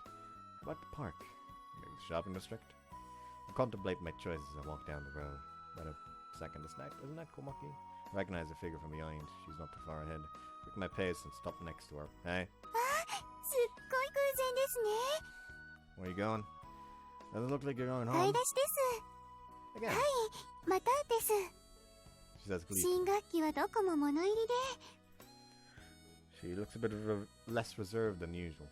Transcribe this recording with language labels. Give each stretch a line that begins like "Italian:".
English: How about the park? Maybe the shopping district? I contemplate my choices as I walk down the road. But a second, isn't that Komaki? I recognize the figure from behind. She's not too far ahead. Quick my pace and stop next to her. Hey?
Japanese: すっごい偶然ですね。
English: Where are you going? Doesn't look like you're going
Japanese: 買い
English: home.
Japanese: 出しです。はい、またです。
English: She says gleefully.
Japanese: 新学期はどこも物入りで、
English: She looks a bit less reserved than usual.